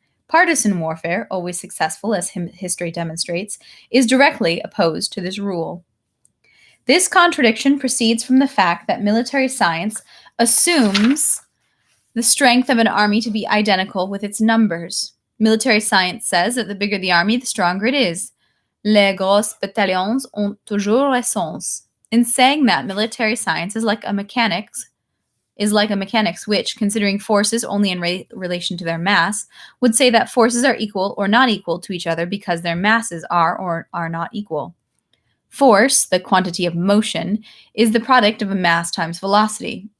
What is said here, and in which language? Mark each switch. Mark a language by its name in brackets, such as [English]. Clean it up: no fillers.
[English] Partisan warfare, always successful as history demonstrates, is directly opposed to this rule. This contradiction proceeds from the fact that military science assumes the strength of an army to be identical with its numbers. Military science says that the bigger the army, the stronger it is. [French] Les gros bataillons ont toujours raison. [English] In saying that, military science is like a mechanics which, considering forces only in relation to their mass, would say that forces are equal or not equal to each other because their masses are or are not equal. Force, the quantity of motion, is the product of a mass times velocity.